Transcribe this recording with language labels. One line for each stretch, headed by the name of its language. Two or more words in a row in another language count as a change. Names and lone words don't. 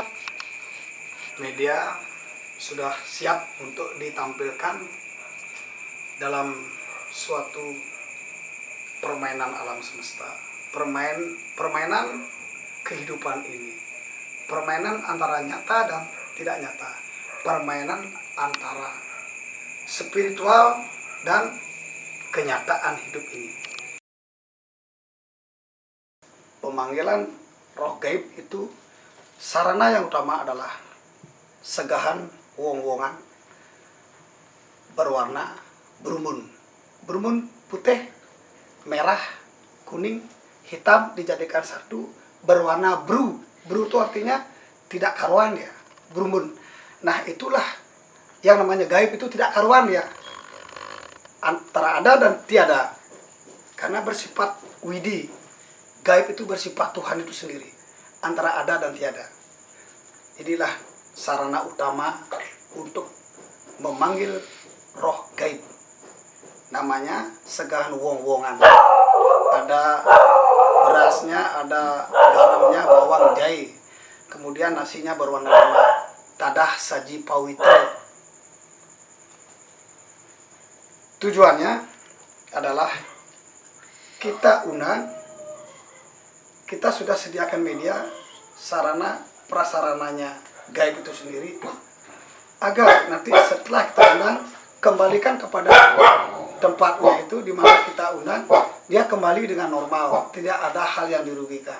Indonesian: Media sudah siap untuk ditampilkan dalam suatu permainan alam semesta, permainan kehidupan ini, permainan antara nyata dan tidak nyata, permainan antara spiritual dan kenyataan hidup ini. Pemanggilan roh gaib itu sarana yang utama adalah segahan wong-wongan berwarna berumun putih, merah, kuning, hitam dijadikan satu berwarna bru itu artinya tidak karuan ya, berumun. Nah itulah yang namanya gaib, itu tidak karuan ya, antara ada dan tiada, karena bersifat widi. Gaib itu bersifat Tuhan itu sendiri, antara ada dan tiada. Inilah sarana utama untuk memanggil roh gaib. Namanya segahan wong-wongan. Ada berasnya, ada garamnya, bawang jahe. Kemudian nasinya berwarna lima. Tadah saji pawitra. Tujuannya adalah kita undang, kita sudah sediakan media, sarana prasarananya gaib itu sendiri, agar nanti setelah kita undang, kembalikan kepada tempatnya itu di mana kita undang, dia kembali dengan normal, tidak ada hal yang dirugikan.